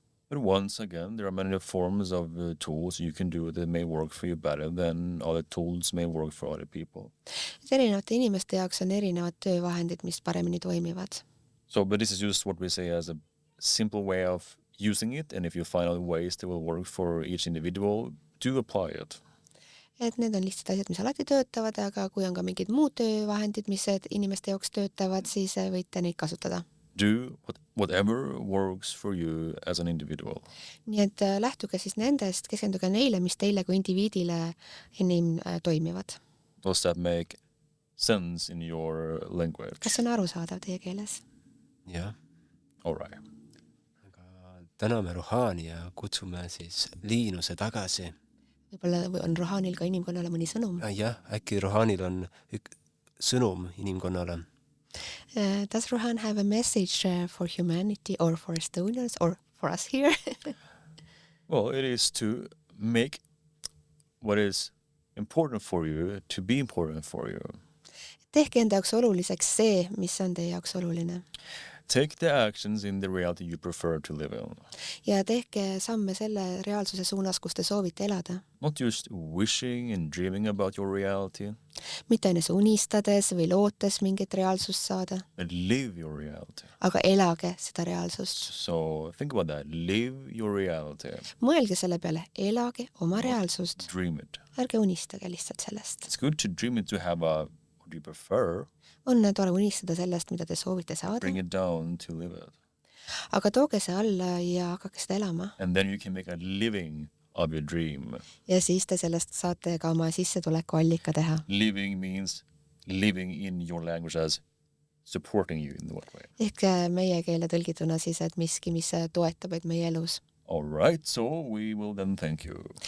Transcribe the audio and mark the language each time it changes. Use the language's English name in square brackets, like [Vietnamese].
[English] But once again, there are many forms of tools you can do that may work for you better than other tools may work for other people. [Estonian] Erinevate inimeste jaoks on erinevad töövahendid, mis paremini toimivad. [English] So, but this is just what we say as a simple way of using it, and if you find other ways that will work for each individual, do apply it. [Estonian] Et need on lihtsalt asjad, mis alati töötavad, aga kui on ka mingid muud töövahendid, mis inimeste jaoks töötavad, siis võite neid kasutada. [English] Do whatever works for you as an individual. [Estonian] Nii et lähtuge siis nendest, keskenduge neile, mis teile kui indiviidile toimivad. [English] Does that make sense in your language? [Estonian] Kas on arusaadav teie keeles? Jah. [English] All right. [Estonian] Aga täname Rohani ja kutsume siis Liinuse tagasi. Võib-olla on Rohanil ka inimkonnale mõni sõnum? Jah, äkki Rohanil on sõnum inimkonnale. [English] Does Rohan have a message for humanity or for Estonians or for us here? Well, it is to make what is important for you to be important for you. [Estonian] tehke enda jaoks oluliseks see, mis on teie jaoks oluline. [English] Take the actions in the reality you prefer to live in. [Estonian] Ja tehke samme selle reaalsuse suunas, kus te soovite elada. [English] Not just wishing and dreaming about your reality, [Estonian] Mitte aines unistades või lootes mingit reaalsust saada, [English] but live your reality. [Estonian] aga elage seda reaalsust. [English] So think about that. Live your reality. [Estonian] Mõelge selle peale, elage oma reaalsust. [English] Dream it. [Estonian] Ärge unistage lihtsalt sellest. [English] It's good to dream it to have a what you prefer. [Estonian] On tore unistada sellest, mida te soovite saada, [English] Bring it down to live it. [Estonian] aga tooge see alla ja hakake seda elama. [English] And then you can make a living of your dream. [Estonian] Ja siis te sellest saate ka oma sissetuleku allika teha. [English] Living means living in your language as supporting you in what way. [Estonian] Ehk meie keele tõlgituna siis, et miski, mis toetab meid meie elus. [English] All right, so we will then thank you.